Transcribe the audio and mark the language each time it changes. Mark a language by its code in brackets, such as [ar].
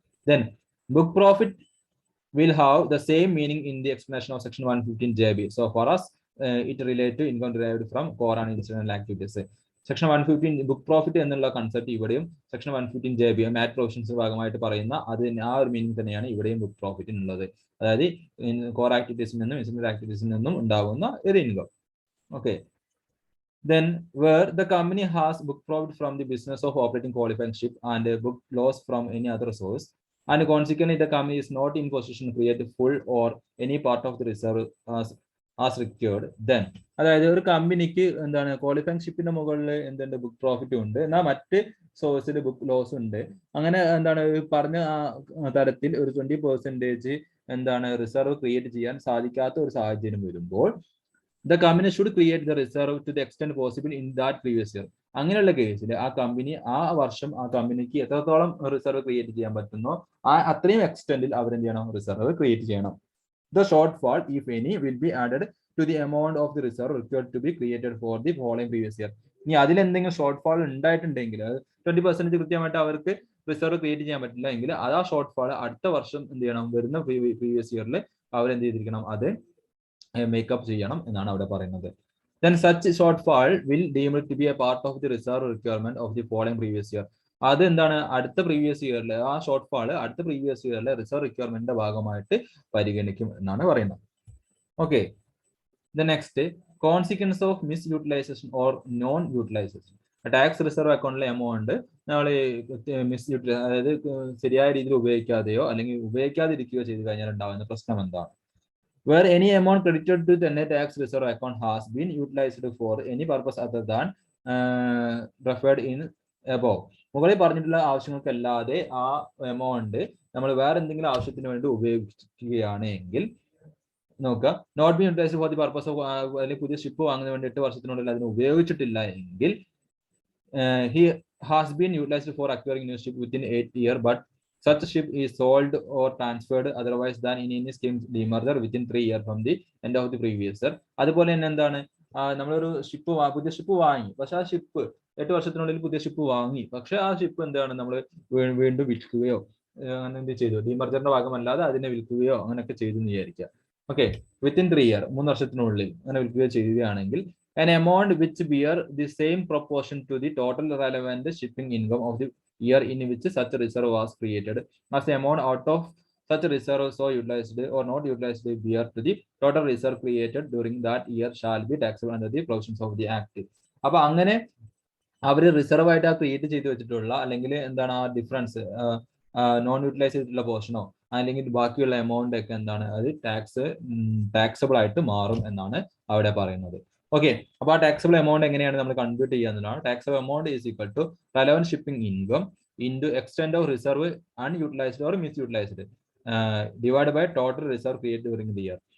[en] Then book profit will have the same meaning in the explanation of section 115 JB. So for us, it relates to income derived from core and incidental activities. [ml] Section 115 book profit എന്നുള്ള concept ഇവിടെയും section 115 JB മാറ്റ് provisions ഭാഗമായിട്ട് പറയുന്ന ആ ഒരു meaning തന്നെയാണ് ഇവിടെയും book പ്രോഫിറ്റിനുള്ളത്. അതായത് core ആക്ടിവിറ്റീസിൽ നിന്നും ഇൻസിഡന്റ് ആക്ടിവിറ്റീസിൽ നിന്നും ഉണ്ടാകുന്ന ഒരു income. Okay. [en] Then where the company has book profit from the business of operating qualifying ship and book loss from any other source, and consequently the company is not in position to create full or any part of the reserve as required, then [ml] അതായത് ഒരു കമ്പനിക്ക് qualifying ഷിപ്പിന്റെ മുകളിൽ book profit ഉണ്ട്, എന്നാൽ മറ്റ് സോഴ്സിൽ book loss ഉണ്ട്. അങ്ങനെ പറഞ്ഞ തരത്തിൽ ഒരു 20% റിസർവ് ക്രിയേറ്റ് ചെയ്യാൻ സാധിക്കാത്ത ഒരു സാഹചര്യം വരുമ്പോൾ [en] the company should create the reserve to the extent possible in that previous year. [ml] അങ്ങനെയുള്ള കേസിൽ ആ കമ്പനി ആ വർഷം ആ കമ്പനിക്ക് എത്രത്തോളം റിസർവ് ക്രിയേറ്റ് ചെയ്യാൻ പറ്റുന്നോ അത്രയും എക്സ്റ്റെന്റിൽ അവരെന്ത് ചെയ്യണം? റിസർവ് ക്രിയേറ്റ് ചെയ്യണം. [en] The shortfall, if any, will be added to the amount of the reserve required to be created for the following previous year. [ml] ഇനി അതിൽ എന്തെങ്കിലും ഷോർട്ട് ഫാൾ ഉണ്ടായിട്ടുണ്ടെങ്കിൽ 20% കൃത്യമായിട്ട് അവർക്ക് റിസർവ് ക്രിയേറ്റ് ചെയ്യാൻ പറ്റില്ല എങ്കിൽ അത് ആ ഷോർട്ട് ഫാൾ അടുത്ത വർഷം എന്ത് ചെയ്യണം? വരുന്ന പ്രീവിയസ് ഇയറിൽ അവരെന്ത് ചെയ്തിരിക്കണം? അത് മേക്കപ്പ് ചെയ്യണം എന്നാണ് അവിടെ പറയുന്നത്. [en] Then such shortfall will deemed to be a part of the reserve requirement of the following previous year. [ml] അത് അടുത്ത പ്രീവിയസ് ഇയറിൽ ആ ഷോർട്ട് ഫാള് അടുത്ത പ്രീവിയസ് ഇയറിലെ റിസർവ് റിക്വയർമെന്റിന്റെ ഭാഗമായിട്ട് പരിഗണിക്കും എന്നാണ് പറയുന്നത്. Okay. [en] The next, consequence of misutilization or non-utilization. [ml] Tax reserve അക്കൗണ്ടിലെ എമൗണ്ട് നമ്മൾ അതായത് ശരിയായ രീതിയിൽ ഉപയോഗിക്കാതെയോ അല്ലെങ്കിൽ ഉപയോഗിക്കാതിരിക്കുകയോ ചെയ്തു കഴിഞ്ഞാൽ ഉണ്ടാകുന്ന പ്രശ്നം എന്താണ്? [en] Where any amount credited to the net tax reserve account has been utilized for any purpose other than referred in above. [ml] മുകളിൽ പറഞ്ഞിട്ടുള്ള ആവശ്യങ്ങൾക്കല്ലാതെ ആ എമൗണ്ട് നമ്മൾ വേറെ എന്തെങ്കിലും ആവശ്യത്തിന് വേണ്ടി ഉപയോഗിക്കുകയാണ് എങ്കിൽ നോക്കുക, [en] not be utilised for the purpose of [ml] അല്ലെങ്കിൽ പുതിയ ഷിപ്പ് വാങ്ങുന്നതിന് വേണ്ടി 8 വർഷത്തിനുള്ളിൽ അതിന് ഉപയോഗിച്ചിട്ടില്ല എങ്കിൽ [en] he has been utilized for acquiring new ship within 8 years, but such ship is sold or transferred otherwise than in any scheme demerger within 3 years from the end of the previous year. [ml] അതുപോലെ തന്നെ നമ്മളൊരു പുതിയ ship വാങ്ങി, പക്ഷെ ആ ship 8 വർഷത്തിനുള്ളിൽ പുതിയ ship വാങ്ങി, പക്ഷെ ആ ഷിപ്പ് നമ്മൾ വീണ്ടും വിൽക്കുകയോ അങ്ങനെ എന്ത് ചെയ്തു? ഡിമർജറിന്റെ ഭാഗമല്ലാതെ അതിനെ വിൽക്കുകയോ അങ്ങനെയൊക്കെ ചെയ്തു എന്ന് വിചാരിക്കുക. ഓക്കെ. [en] within 3 years [ml] 3 വർഷത്തിനുള്ളിൽ അങ്ങനെ വിൽക്കുകയോ ചെയ്യുകയാണെങ്കിൽ [en] an amount which bear the same proportion to the total relevant shipping income of the year in which such reserve was created as the amount out of such reserve so utilized or not utilized bear to the total reserve created during that year shall be taxable under the provisions of the act. [ml] അപ്പൊ അങ്ങനെ അവർ reserve ആയിട്ട് ആ create ചെയ്ത് വെച്ചിട്ടുള്ള അല്ലെങ്കിൽ ആ difference non utilise ചെയ്തിട്ടുള്ള പോർഷനോ അല്ലെങ്കിൽ ബാക്കിയുള്ള എമൗണ്ട് ഒക്കെ അത് ടാക്സബിൾ ആയിട്ട് മാറും എന്നാണ് അവിടെ പറയുന്നത്. ഓക്കെ. അപ്പൊ ആ ടാക്സബിൾ എമൗണ്ട് എങ്ങനെയാണ് നമ്മൾ convert ചെയ്യാന്നുള്ളതാണ്. [en] Taxable amount is equal to relevant shipping income into extent of reserve unutilised or misutilised divide by total reserve create during the year.